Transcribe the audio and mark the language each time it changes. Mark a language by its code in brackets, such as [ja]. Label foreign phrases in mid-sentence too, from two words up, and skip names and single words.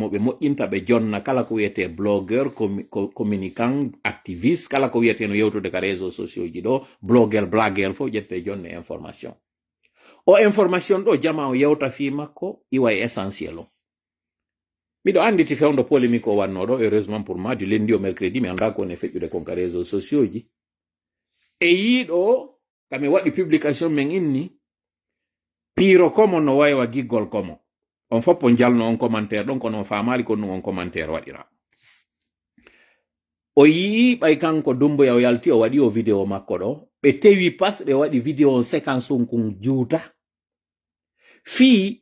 [ff] mo ɓe moƴƴinta ɓe jonna kala ko wiyete blogueur communicant activiste kala ko wiyete no yewtude ka [fr] réseaux sociaux [ff] ji ɗo blogueur blagueur fof ƴette jonne information o information ɗo jama o yewta fi makko iwa e essentiel o miɗo anditi fewndo polémique o wanno ɗo [fr] heureusement pour moi du lundi au mercredi [ff] mi anda ko woni feƴƴude kon ka [fr] réseaux sociaux [ff] ji e yiɗo kami waɗi publication men inni piiro komo no wawa giggol komo on foppo jalno on commentaire ɗon kono on famali ko ɗum on commentaire waɗira o yii ɓay kanko Dumbuya o yalti o waɗi o vidéo makko ɗo ɓe tewi pas ɓe waɗi vidéo on séquence on kon juuta fii